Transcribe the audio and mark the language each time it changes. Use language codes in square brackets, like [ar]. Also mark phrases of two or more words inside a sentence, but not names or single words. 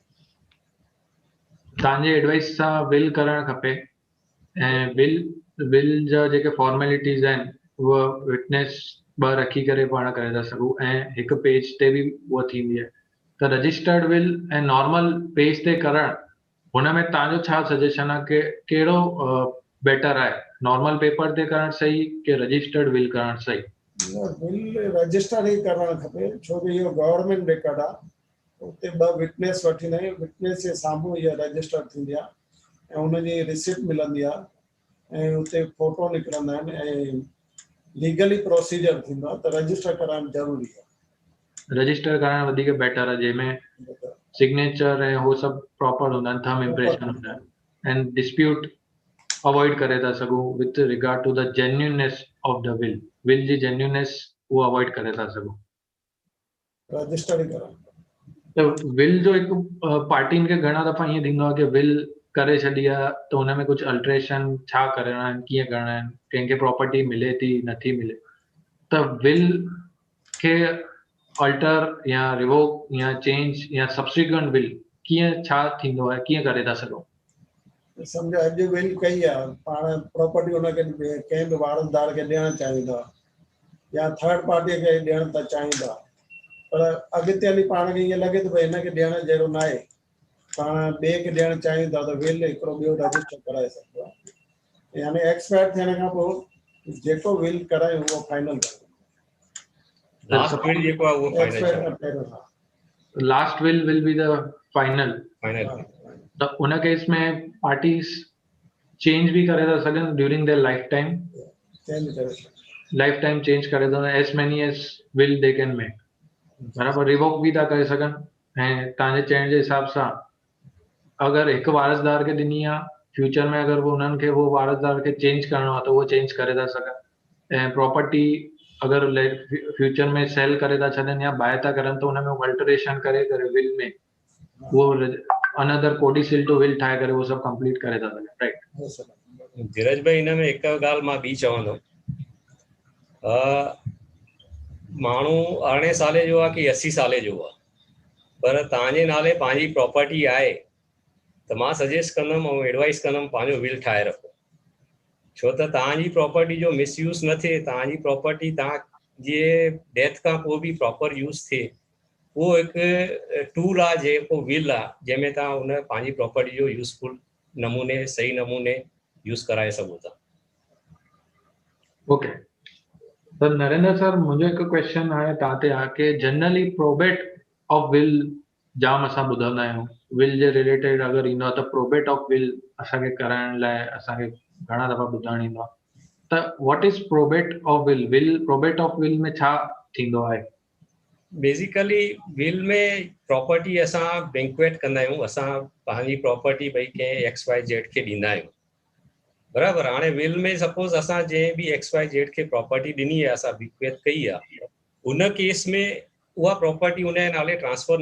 [sd] तव्हांजे एडवाइस सां विल करणु खपे, ऐं विल जा जेके फॉर्मेलिटीज़ आहिनि उहा विटनेस 2 रखी करे पाण करे था सघूं, ऐं हिकु पेज ते बि उहा थींदी आहे. त [en] registered will [sd] ऐं [en] normal page [sd] ते करणु, हुन में तव्हांजो छा सजेशन आहे कि कहिड़ो बेटर आहे? [en] normal paper [sd] ते करणु सही कि [en] registered will [sd] करणु सही? [en] will register [sd] ई करणु खपे, छो कि इहो [en] government record [sd] आहे. उते 2 विटनेस वठींदा आहियूं, विटनेस जे साम्हूं इहा रजिस्टर थींदी आहे ऐं उनजी रिसिप्ट मिलंदी आहे ऐं उते फोटो निकिरंदा आहिनि ऐं [en] legally procedure [sd] थींदो आहे. त रजिस्टर कराइणु ज़रूरी आहे. रजिस्टर करणु वधीक बेटर आहे, जंहिंमें सिग्नेचर ऐं उहो सभु प्रॉपर हूंदा आहिनि, [en] thumb impression [sd] हूंदा आहिनि, ऐं [en] dispute avoid [sd] करे था सघूं [en] with regard to the genuineness of the will. [sd] विल जी जेन्युइननेस उहो अवॉइड करे था सघूं। रजिस्टर ई करण। त विल जो हिकु पार्टियुनि खे घणा दफ़ा ईअं थींदो आहे कि विल करे छॾी आहे त हुन में कुझु अल्ट्रेशन छा करणा आहिनि, कीअं करणा आहिनि, कंहिंखे प्रॉपर्टी मिले थी नथी मिले, त विल खे अल्टर या रिवोक या चेंज या [en] subsequent will [sd] कीअं छा थींदो आहे, कीअं करे था सघूं? सम्झो अॼु विल कई आहे, पाण प्रॉपर्टी हुनखे कंहिं बि वारसदार खे ॾियणु चाहींदा या [en] third party [sd] खे ॾियणु त चाहींदा, पर अॻिते हली पाण खे ईअं लॻे थो भई हिनखे ॾियण जहिड़ो न आहे, पाण ॿिए खे ॾियणु चाहियूं था त विल हिकिड़ो ॿियो रजिस्टर कराए सघिबो आहे। यानी एक्सपायर थियण खां पोइ जेको विल करायूं उहो फाइनल [en] last will [sd] जेको आहे उहो एक्सपायर फाइनल खां पहिरियों। [en] last will will be the final. [sd] फाइनल त उन केस में पार्टीज चेंज भी करे था सघनि [en] during their life time, [sd] चेंज करे [en] life time change [sd] करे था [en] as many as will they can make, [sd] बराबर रिवोक भी था करे सघनि। ऐं तव्हांजे चइण जे हिसाब सां अगरि हिकु वारसदार खे ॾिनी आहे, फ्यूचर में अगरि उन्हनि खे उहो वारसदार खे चेंज करिणो आहे त उहो चेंज करे था सघनि। ऐं प्रॉपर्टी अगरि फ्यूचर में सेल करे था छॾनि या बाय था करनि त हुन में अल्टरेशन करे विल में वो [en] another codicil to will [sd] ठाहे करे वो सब कंप्लीट करे था सघनि, राइट? धीरज भाई हिन में हिकु ॻाल्हि मां ॿी चवंदुमि, माण्हू 18 साले जो आहे कि 80 साले जो आहे, पर तव्हांजे नाले पंहिंजी प्रॉपर्टी आहे त मां सजेस्ट कंदुमि ऐं एडवाइस कंदुमि पंहिंजो विल ठाहे रखो, छो त तव्हांजी प्रॉपर्टी जो मिसयूज़ न थिए, तव्हांजी प्रॉपर्टी तव्हांजे डेथ खां पोइ बि [en] proper use [sd] थिए, उहो हिकु टूल आहे जेको विल आहे, जंहिंमें तव्हां हुन पंहिंजी प्रॉपर्टी जो यूज़फुल नमूने सही नमूने यूज़ कराए सघो था। ओके, त नरेंद्र सर मुंहिंजो हिकु क्वेश्चन आहे तव्हां ते आहे कि जनरली [en] probate of will [sd] जाम असां ॿुधंदा आहियूं, विल जे रिलेटेड अगरि ईंदो आहे त [en] probate of will [sd] असांखे कराइण लाइ असांखे घणा दफ़ा ॿुधणु ईंदो आहे, त [en] what is probate of will? will probate of will [sd] में छा थींदो आहे? बेसिकली विल में प्रॉपर्टी असां बैंक्वेट कंदा आहियूं, असां पंहिंजी प्रॉपर्टी भई कंहिं XYZ खे ॾींदा आहियूं, बराबर। हाणे विल में सपोज असां जंहिं बि XYZ खे प्रॉपर्टी ॾिनी आहे, असां बैंक्वेट कई आहे, उन केस में उहा प्रॉपर्टी उन जे नाले ट्रांसफर